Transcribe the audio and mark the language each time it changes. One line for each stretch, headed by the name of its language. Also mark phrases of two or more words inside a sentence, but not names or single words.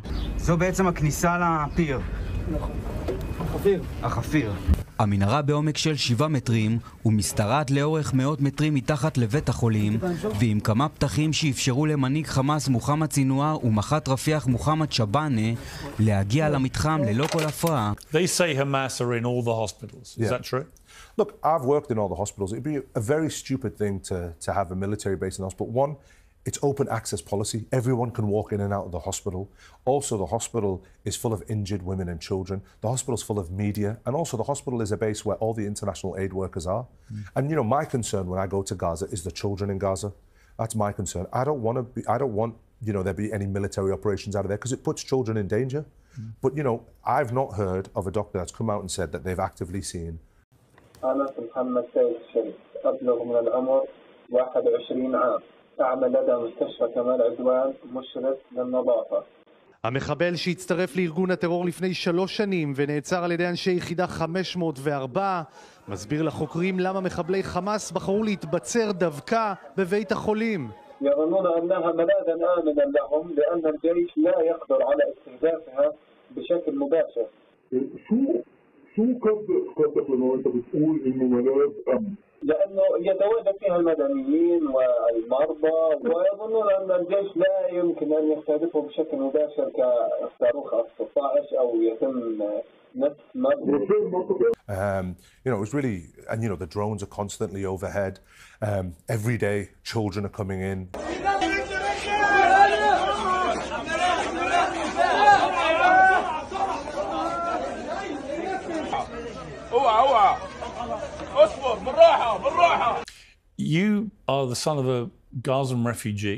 Hebrew: זו בעצם הכניסה לפיר. נכון. החפיר. המנהרה בעומק של 7 מטרים ומשתרעת לאורך מאות מטרים מתחת לבית החולים, ועם כמה פתחים שאפשרו למנהיג חמאס מוחמד סינואר ומח"ט רפיח מוחמד שבאנה להגיע למתחם ללא כל הפרעה.
English: They say Hamas are in all the hospitals. Is that true? Look, I've worked in all the hospitals. It'd be a very stupid thing to have a military base in the hospital. One, it's open access policy. Everyone can walk in and out of the hospital. Also, the hospital is full of injured women and children. The hospital's full of media. And also, the hospital is a base where all the international aid workers are. And, my concern when I go to Gaza is the children in Gaza. That's my concern. I don't want, there be any military operations out of there because it puts children in danger. But, I've not heard of a doctor that's come out and said that they've actively seen.
Arabic: أنا محمد الشريف أبلغ من العمر 21 عام أعمل لدى مستشفى كمال عدوان مشرف للنظافة.
Hebrew: המחבל שהצטרף לארגון הטרור לפני 3 שנים ונעצר על ידי אנשי יחידה 504 מסביר לחוקרים למה מחבלי חמאס בחרו להתבצר דווקא בבית החולים.
Arabic: يظنون أنها ملاذا آمنا لهم لأن الجيش لا يقدر على استهدافها بشكل مباشر. شو قصدك لما انت بتقول انه ملاذ امن؟ لانه يتواجد فيها المدنيين والمرضى ويظنون ان الجيش لا يمكن ان يستهدفه بشكل مباشر كصاروخ F-16 او يتم نفس
English: it was really, and the drones are constantly overhead. Every day children are coming in. You are the son of a Gazan refugee.